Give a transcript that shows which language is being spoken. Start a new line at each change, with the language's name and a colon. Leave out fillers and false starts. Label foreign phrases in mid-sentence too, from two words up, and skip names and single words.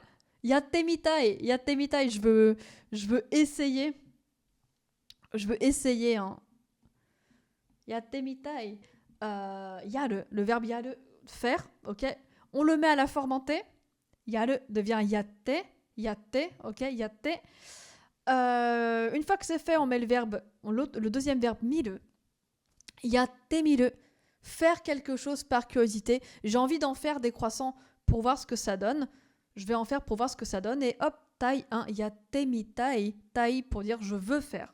French: Yattemitai, je veux essayer. Hein. Yattemitai. Yaru, le verbe yaru, faire, ok. On le met à la fermenter. Yaru devient yatte, ok, yatte. Une fois que c'est fait, on met le deuxième verbe miru. Yattemiru, faire quelque chose par curiosité. J'ai envie d'en faire des croissants pour voir ce que ça donne. Je vais en faire pour voir ce que ça donne. Et hop,
Japanese: たい、やってみたい、たい
French: pour dire je veux faire.